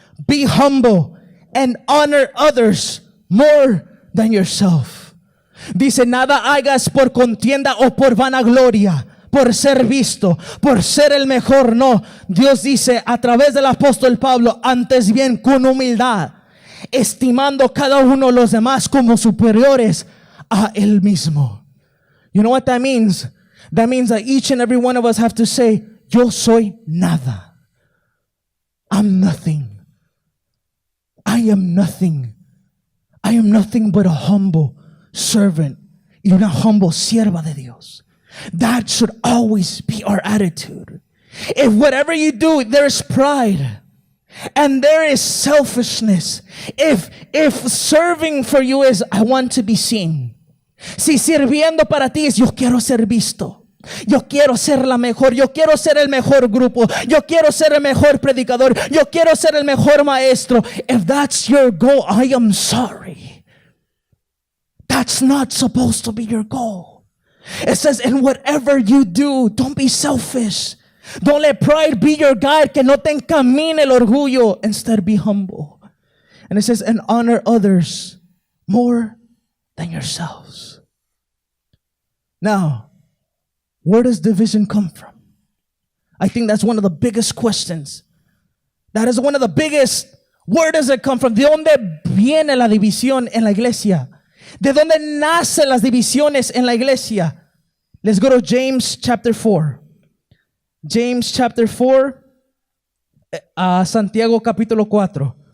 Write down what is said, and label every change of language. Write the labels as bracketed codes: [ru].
[en] Be humble and honor others more than yourself. [es] Dice, nada hagas por contienda o por vanagloria, por ser visto, por ser el mejor. No, Dios dice a través del apóstol Pablo, antes bien con humildad, estimando cada uno de los demás como superiores a él mismo. [en] You know what that means? That means that each and every one of us have to say, [es] yo soy nada. [en] I'm nothing. I am nothing. I am nothing but a humble servant [es] y una humble sierva de Dios. [en] That should always be our attitude. If whatever you do, there is pride and there is selfishness, if serving for you is, I want to be seen. [es] Si sirviendo para ti es, yo quiero ser visto. Yo quiero ser la mejor, yo quiero ser el mejor grupo, yo quiero ser el mejor predicador, yo quiero ser el mejor maestro. [en] If that's your goal, I am sorry. That's not supposed to be your goal. It says, in whatever you do, don't be selfish. Don't let pride be your guide, [es] que no te encamine el orgullo. [en] Instead, be humble. And it says, and honor others more than yourselves. Now, where does division come from? I think that's one of the biggest questions That is one of the biggest. Where does it come from? [es] ¿De dónde viene la división en la iglesia? ¿De dónde nacen las divisiones en la iglesia? [en] Let's go to James chapter 4. James chapter 4, [es] Santiago capítulo 4.